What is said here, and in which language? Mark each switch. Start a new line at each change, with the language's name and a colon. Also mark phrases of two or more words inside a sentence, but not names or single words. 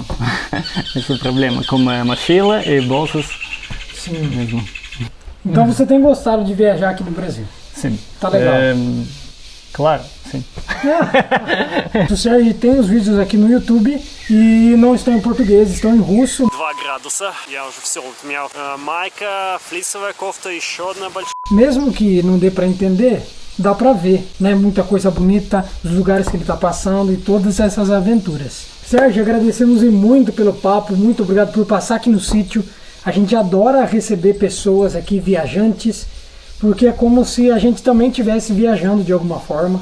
Portuguese: Esse é o problema, como mochila e bolsas. Sim. Mesmo. Então você tem gostado de viajar aqui no Brasil? Sim. Tá legal. Claro, sim. O Sérgio tem os vídeos aqui no YouTube e não estão em português, estão em russo.
Russian: 2 градуса, я уже все, у меня майка, флисовая кофта, еще одна большая.
Portuguese: Mesmo que não dê para entender, dá para ver, né? Muita coisa bonita, os lugares que ele está passando e todas essas aventuras. Sérgio, agradecemos muito pelo papo, muito obrigado por passar aqui no sítio. A gente adora receber pessoas aqui, viajantes, porque é como se a gente também estivesse viajando de alguma forma.